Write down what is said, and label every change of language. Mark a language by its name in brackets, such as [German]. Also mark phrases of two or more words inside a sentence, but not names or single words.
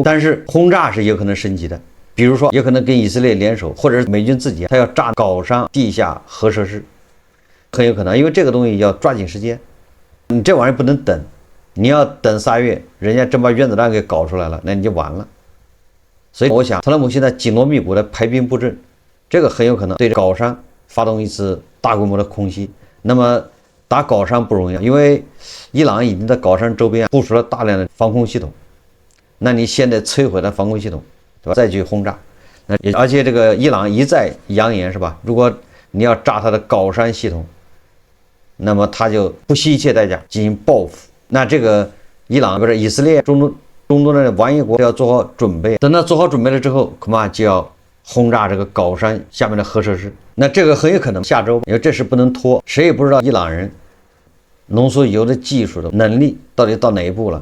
[Chinese] 但是轟炸是有可能升級的，比如說有可能跟以色列聯手，或者是美軍自己他要炸搞上地下核設施，很有可能，因為這個東西要抓緊時間，你這玩意兒不能等，你要等3月，人家真把原子彈給搞出來了，那你就完了。所以我想特朗普現在緊鑼密鼓的排兵布陣，這個很有可能對高山發動一次大規模的空襲。那麼打高山不容易，因為伊朗已经在高山周邊部署了大量的防空系統，那你现在摧毀了防空系統，对吧？再去轟炸，而且這個伊朗一再揚言是吧？如果你要炸他的高山系統，那麼他就不惜一切代價進行報復。那這個伊朗不是以色列中東的玩意國要做好準備，等他做好準備了之後，恐怕就要轟炸這個高山下面的核設施。那這個很有可能下周，因為這事不能拖，誰也不知道伊朗人濃縮鈾的技術的能力到底到哪一步了。